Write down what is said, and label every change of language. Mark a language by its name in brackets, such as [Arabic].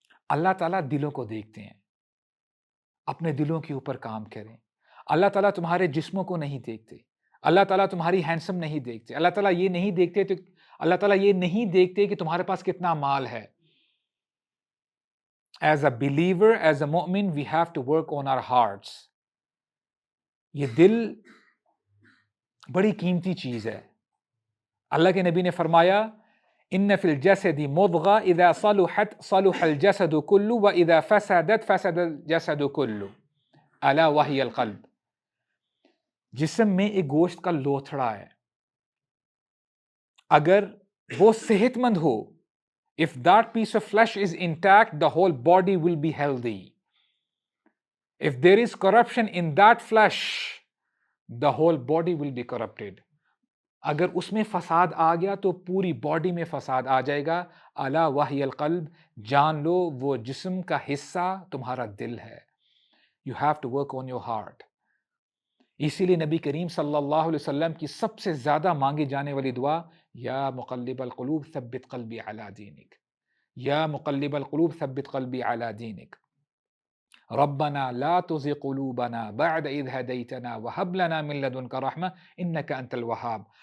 [Urdu] اللہ تعالیٰ دلوں کو دیکھتے ہیں، اپنے دلوں کے اوپر کام کریں. اللہ تعالیٰ تمہارے جسموں کو نہیں دیکھتے، اللہ تعالیٰ تمہاری ہینڈسم نہیں دیکھتے، اللہ تعالیٰ یہ نہیں دیکھتے اللہ تعالیٰ یہ نہیں دیکھتے کہ تمہارے پاس کتنا مال ہے. [English] As a believer, as a mu'min, we have to work on our hearts. [Urdu] یہ دل بڑی قیمتی چیز ہے. [Arabic] اللہ کے نبی نے فرمایا ان فی الجسد مضغہ اذا صلحت صلح الجسد کلہ واذا فسدت فسد الجسد کلہ الا وہی القلب. [Urdu] جسم میں ایک گوشت کا لوتھڑا ہے، اگر وہ صحت مند ہو، [English] if that piece of flesh is intact, the whole body will be healthy. If there is corruption in that flesh, the whole body will be corrupted. [Urdu] اگر اس میں فساد آ گیا تو پوری باڈی میں فساد آ جائے گا. [Arabic] الا وہی القلب، [Urdu] جان لو وہ جسم کا حصہ تمہارا دل ہے. [English] You have to work on your heart. [Urdu] اسی لیے نبی کریم صلی اللہ علیہ وسلم کی سب سے زیادہ مانگی جانے والی دعا [Arabic] یا مقلب القلوب ثبت قلبی علی دینک، یا مقلب القلوب ثبت قلبی علی دینک، ربنا لا تزغ قلوبنا بعد اذ ہدیتنا وہب لنا من لدنک رحمہ انک انت الوہاب.